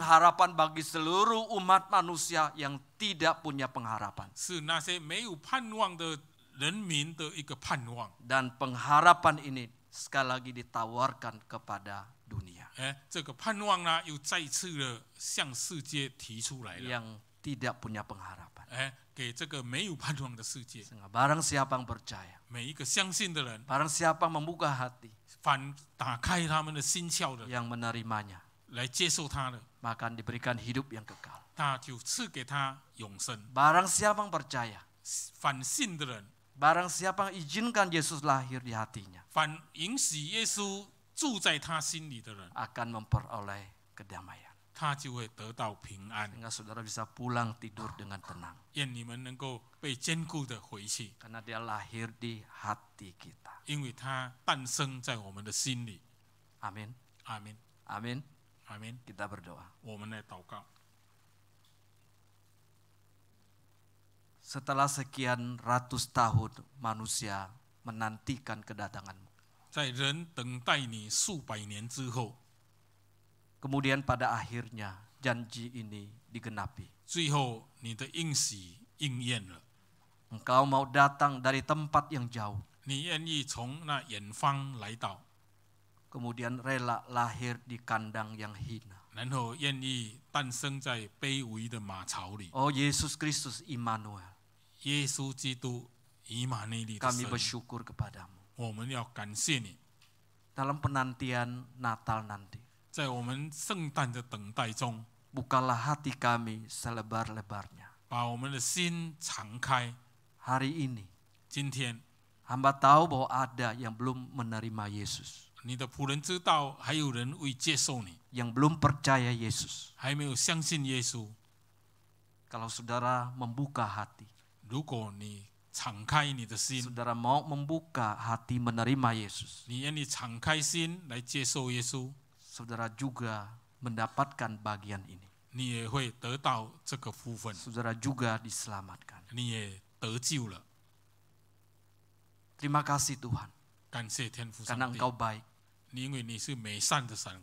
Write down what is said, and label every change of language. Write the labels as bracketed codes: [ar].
[id] Pengharapan bagi seluruh umat manusia yang tidak punya pengharapan. [zh] 是那些没有盼望的人民的一个盼望。 [id] Dan pengharapan ini sekali lagi ditawarkan kepada dunia [zh] 这个盼望呢，又再次的向世界提出来了， [id] yang tidak punya pengharapan. [zh] 给这个没有盼望的世界， [id] Sehingga barang siapa yang percaya, [zh] 每一个相信的人， [id] barang siapa yang membuka hati, [zh] 反打开他们的心窍的， [id] yang menerimanya, [zh] 来接受他的， [id] maka diberikan hidup yang kekal. [zh] 他就赐给他永生。 [id] Barang siapa yang percaya, [zh] 反信的人， [id] barang siapa yang izinkan Yesus lahir di hatinya, [zh] 反允许耶稣住在他心里的人， [id] akan memperoleh kedamaian. [zh] 他就会得到平安。 [id] Sehingga saudara bisa pulang tidur dengan tenang. [zh] 愿你们能够被坚固的回去， [id] Karena dia lahir di hati kita. [zh] 因为他诞生在我们的心里。 [id] Amin. [zh] 阿门， [id] Amin. [zh] 阿门。 [id] Kita berdoa. [zh] 我们来祷告。 [id] Setelah sekian ratus tahun manusia menantikan kedatanganmu. [zh] 在人等待你数百年之后， [id] Kemudian pada akhirnya janji ini digenapi. [zh] 最后你的应许应验了， [id] Engkau mau datang dari tempat yang jauh. [zh] 你愿意从那远方来到， [id] Kemudian rela lahir di kandang yang hina. [zh] 然后愿意诞生在卑微的马槽里。 [id] Oh Yesus Kristus Immanuel, [zh] 耶稣基督以马内利的 [id] kami [zh] 神， [id] bersyukur kepadamu. [zh] 我们要感谢你， [id] Dalam penantian Natal nanti, [zh] 在我们圣诞的等待中， [id] bukalah hati kami selebar-lebarnya. [zh] 把我们的心敞开。 [id] Hari ini, [zh] 今天 [id] hamba tahu bahwa ada yang belum menerima Yesus, [zh] 你的仆人知道还有人未接受你， [id] yang belum percaya Yesus. [zh] 还没有相信耶稣。 [id] Kalau saudara membuka hati, [zh] 如果你敞开你的心， [id] saudara mau membuka hati menerima Yesus, [zh] 你愿意敞开心来接受耶稣， [id] saudara juga mendapatkan bagian ini. [zh] 你也会得到这个福分， [id] Saudara juga diselamatkan. [zh] 你也得救了。 [id] Terima kasih Tuhan, [zh] 感谢天父 [id] karena [zh] 上帝， [id] Engkau baik. [zh] 因为你是美善的神，